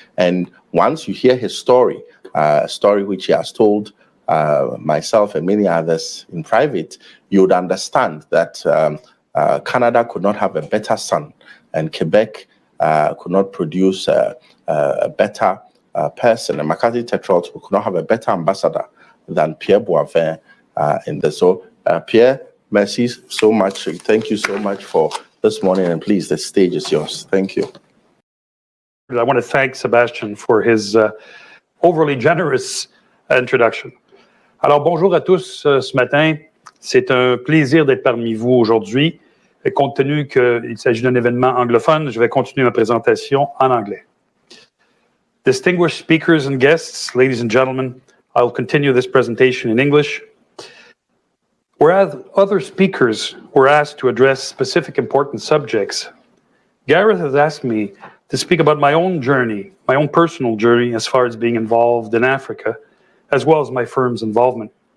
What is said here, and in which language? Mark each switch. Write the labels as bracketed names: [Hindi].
[English] And once you hear his story, a story which he has told myself and many others in private, you would understand that Canada could not have a better son, and Quebec could not produce a better person, and McCarthy Tétrault could not have a better ambassador than Pierre Boven in this. So, Pierre, merci so much. Thank you so much for this morning, and please, the stage is yours. Thank you. I want to thank Sebastian for his overly generous introduction. [French] Alors, bonjour à tous ce matin. C'est un plaisir d'être parmi vous aujourd'hui. Et compte tenu qu'il s'agit d'un événement anglophone, je vais continuer ma présentation en anglais. [English] Distinguished speakers and guests, ladies and gentlemen, I'll continue this presentation in English. Whereas other speakers were asked to address specific important subjects, Gareth has asked me to speak about my own journey, my own personal journey as far as being involved in Africa, as well as my firm's involvement.